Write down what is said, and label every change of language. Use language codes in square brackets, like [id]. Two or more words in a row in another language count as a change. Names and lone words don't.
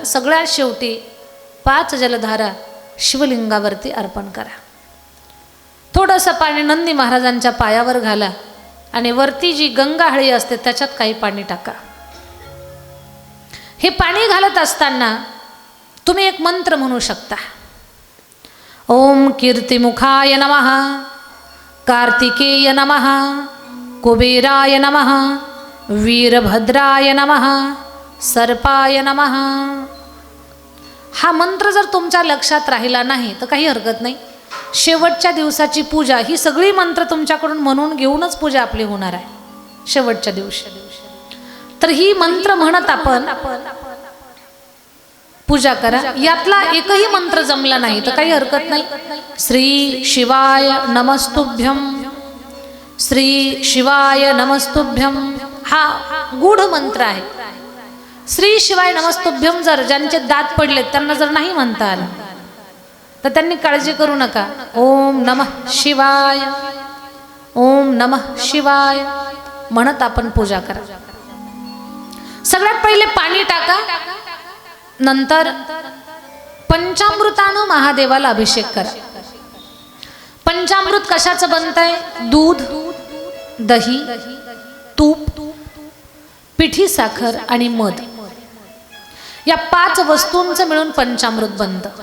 [mr] सगळ्यात शेवटी 5 जलधारा शिवलिंगावरती अर्पण करा. थोडंसं पाणी नंदी महाराजांच्या पायावर घाला. आणि वरती जी गंगाहळी असते त्याच्यात काही पाणी टाका. हे पाणी घालत असताना तुम्ही एक मंत्र म्हणू शकता. [sa] ओम कीर्तिमुखाय नमः, कार्तिकेय नमः, कुबेराय नमः, वीरभद्राय नमः, सर्पाय नमः. [mr] हा मंत्र जर तुमच्या लक्षात राहिला नाही तर काही हरकत नाही. शेवटच्या दिवसाची पूजा ही सगळी मंत्र तुमच्याकडून म्हणून घेऊनच पूजा आपली होणार आहे शेवटच्या दिवशी. तर ही मंत्र म्हणत आपण पूजा करा. यातला एकही मंत्र जमला नाही तर काही हरकत नाही. [sa] श्री शिवाय नमस्तुभ्यम, श्री शिवाय नमस्तुभ्यम [mr] हा गूढ मंत्र आहे. [sa] श्री शिवाय नमस्तुभ्यम [mr] जर ज्यांचे दात पडले त्यांना जर नाही म्हणता आलं तर त्यांनी काळजी करू नका. [sa] ओम नमः शिवाय, ओम नमः शिवाय [mr] म्हणत आपण पूजा करा. सगळ्यात पहिले पाणी टाका. नंतर पंचामृतानं महादेवाला अभिषेक करा. पंचामृत कशाचं बनतंय? दूध, दही, तूप, पिठी साखर आणि मध, या 5 वस्तूंचं मिळून पंचामृत बनतं.